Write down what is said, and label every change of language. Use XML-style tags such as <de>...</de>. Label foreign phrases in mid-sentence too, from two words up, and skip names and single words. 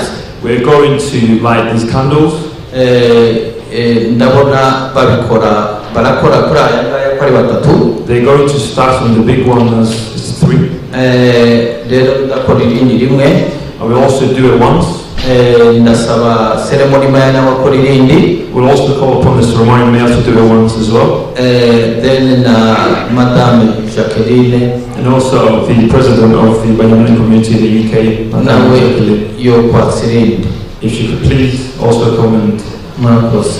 <en>We're going to light these candles.</en> <rw>Ndabona barakora kuri aya ngaya ko ari batatu.</rw> <en>They're going to start on the big one as it's 3.</en> <rw>Rero ndakora irindi rimwe.</rw> <en>I will also do it once.</en> <rw>Ndasaba</rw> <en>ceremony man</en> <rw>abakora irindi.</rw> <en>We'll also call upon the ceremonial mayor to do it once as well. Then Madame Jacqueline. And also the president of the Banyamulenge community in the UK, Madame Jacqueline.</en> <rw>Yo kwasa irindi.</rw> <en>If she could please also come and</en> <rw>Murakoze.</rw>